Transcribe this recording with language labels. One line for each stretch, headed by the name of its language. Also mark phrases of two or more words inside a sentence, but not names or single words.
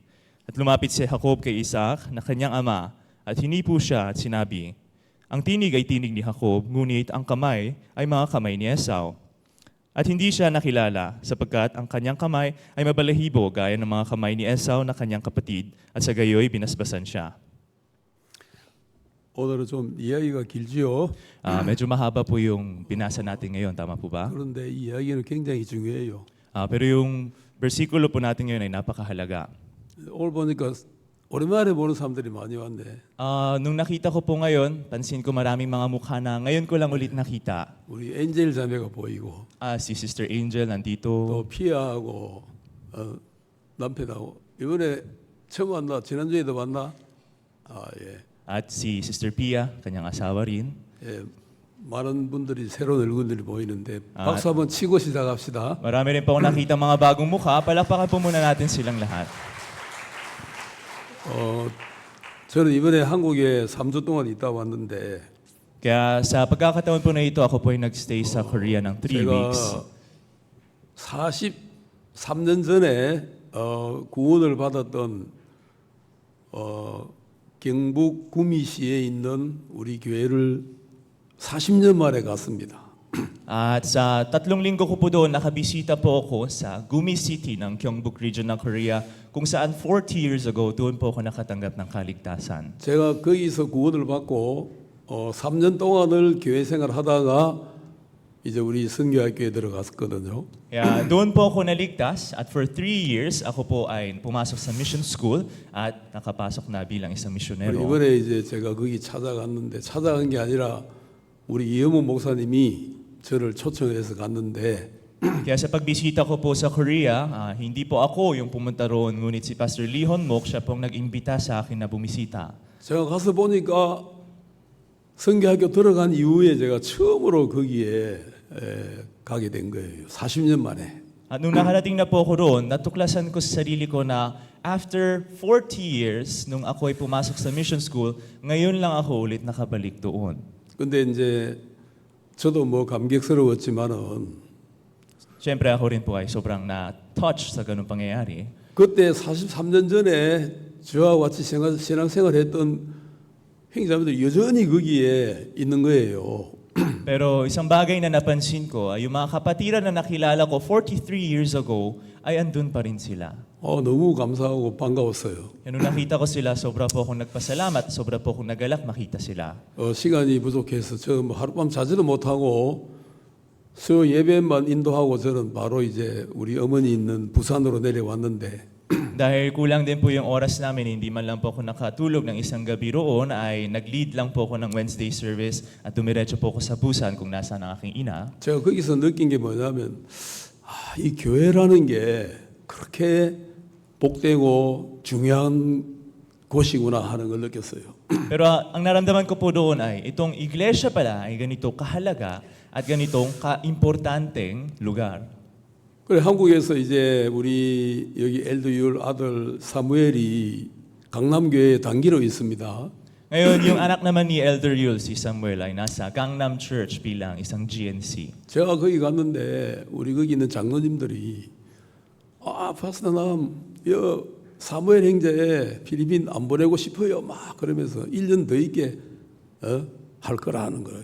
Filipino: At lumapit si Jacob kay Isaac na kanyang ama at hinipo siya at sinabi, "Ang tinig ay tinig ni Jacob, ngunit ang kamay ay mga kamay ni Esau." At hindi siya nakilala sapagkat ang kanyang kamay ay mabalahibo gaya ng mga kamay ni Esau na kanyang kapatid at sa gayoy binasbasan siya.
Korean: 오늘은 좀 이야기가 길지요.
Filipino: Medyo mahaba po yung binasa natin ngayon, tama po ba?
Korean: 그런데 이 이야기는 굉장히 중요해요.
Filipino: Pero yung versikulo po natin ngayon ay napakahalaga.
Korean: 오늘 보니까 오랜만에 보는 사람들이 많이 왔네.
Filipino: Nung nakita ko po ngayon, pansin ko maraming mga mukha na ngayon ko lang ulit nakita.
Korean: 우리 엔젤 자매가 보이고
Filipino: Si Sister Angel nandito.
Korean: 또 피아하고 남편하고 이번에 처음 왔나? 지난주에도 왔나? 예.
Filipino: At si Sister Pia, kanyang asawa rin.
Korean: 예. 많은 분들이 새로운 얼굴들이 보이는데 박수 한번 치고 시작합시다.
Filipino: Marami rin po akong nakita mga bagong mukha. Palakpakan po muna natin silang lahat.
Korean: 저는 이번에 한국에 3주 동안 있다 왔는데
Filipino: Kaya sa pagkakataon po na ito, ako po ay nagstay sa Korea ng 3 weeks.
Korean: 제가 43년 전에 구원을 받았던 경북 구미시에 있는 우리 교회를 40년 만에 갔습니다.
Filipino: At sa 3 linggo ko po doon, nakabisita po ako sa Gumi City ng Gyeongbuk Region ng Korea, kung saan 40
English: years ago,
Filipino: doon po ako nakatanggap ng kaligtasan.
Korean: 제가 거기서 구원을 받고 3년 동안을 교회 생활하다가 이제 우리 선교학교에 들어갔거든요.
Filipino: Kaya doon po ako naligtas at
English: for 3 years,
Filipino: ako po ay pumasok sa
English: mission school
Filipino: at nakapasok na bilang isang misyonero.
Korean: 이번에 이제 제가 거기 찾아갔는데 찾아간 게 아니라 우리 이영호 목사님이 저를 초청해서 갔는데
Filipino: Kaya sa pagbisita ko po sa Korea, hindi po ako yung pumunta roon, ngunit si Pastor Lee Hon-mok, siya pong nag-imbita sa akin na bumisita.
Korean: 제가 가서 보니까 선교학교 들어간 이후에 제가 처음으로 거기에 가게 된 거예요. 40년 만에.
Filipino: At nung nakarating na po ako roon, natuklasan ko sa sarili ko na
English: after 40 years,
Filipino: nung ako ay pumasok sa
English: mission school,
Filipino: ngayon lang ako ulit nakabalik doon.
Korean: 근데 이제 저도 뭐 감격스러웠지만은
Filipino: Siyempre ako rin po ay sobrang na-touch sa ganung pangyayari.
Korean: 그때 43년 전에 저와 같이 신앙생활했던 형제자매들 여전히 거기에 있는 거예요.
Filipino: Pero isang bagay na napansin ko ay yung mga kapatiran na nakilala ko 43
English: years ago
Filipino: ay andun pa rin sila.
Korean: 너무 감사하고 반가웠어요.
Filipino: Yan, nung nakita ko sila, sobra po akong nagpasalamat, sobra po akong nagalak makita sila.
Korean: 시간이 부족해서 저 뭐 하룻밤 자지도 못하고 수 예배만 인도하고 저는 바로 이제 우리 어머니 있는 부산으로 내려왔는데
Filipino: Dahil kulang din po yung oras namin, hindi man lang po ako nakatulog ng isang gabi roon, ay nag-lead lang po ako ng
English: Wednesday service
Filipino: at dumiretso po ako sa Busan kung nasaan ang aking ina.
Korean: 제가 거기서 느낀 게 뭐냐면 이 교회라는 게 그렇게 복되고 중요한 곳이구나 하는 걸 느꼈어요.
Filipino: Pero ang naramdaman ko po doon ay itong iglesia pala ay ganito kahalaga at ganitong kaimportanteng lugar.
Korean: 그래 한국에서 이제 우리 여기 엘드율 아들 사무엘이 강남교회 단기로 있습니다.
Filipino: Ngayon, yung anak naman ni Elder Yul, si Samuel, ay nasa Gangnam Church bilang isang GNC.
Korean: 제가 거기 갔는데 우리 거기 있는 장로님들이 파스타남 사무엘 형제 필리핀 안 보내고 싶어요 막 그러면서 1년 더 있게 할 거라 하는 거예요.